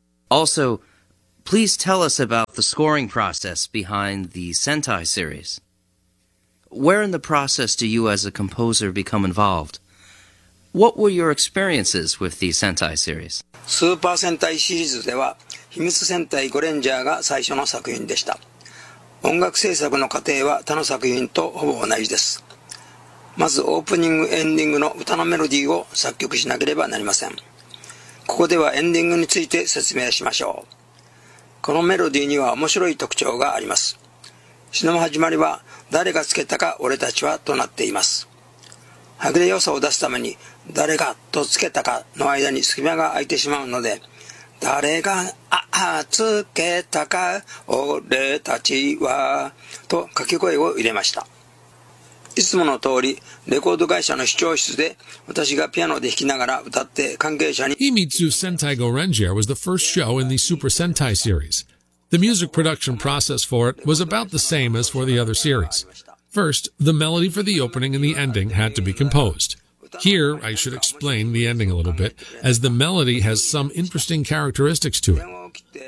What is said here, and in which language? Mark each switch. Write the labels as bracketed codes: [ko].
[en] Also, please tell us about the scoring process behind the Sentai series. Where in the process do you as a composer become involved? What were your experiences with the Sentai series? [ja] Super Sentai series では秘密戦隊ゴレンジャーが最初の作品でした。音楽制作の過程は他の作品とほぼ同じです。まずオープニング・エンディングの歌のメロディーを作曲しなければなりません。ここではエンディングについて説明しましょう。このメロディーには面白い特徴があります。詩の始まりは誰がつけたか俺たちはとなっています。はぐれ良さを出すために誰がとつけたかの間に隙間が空いてしまうので、誰がつけたか俺たちはと掛け声を入れました。いつもの通りレコード会社の視聴室で私がピアノで弾きながら歌って関係者に [en] Himitsu Sentai Gorenjer was the first show in the Super Sentai series. The music production process for it was about the same as for the other series. First, the melody for the opening and the ending had to be composed. Here, I should explain the ending a little bit, as the melody has some interesting characteristics to it.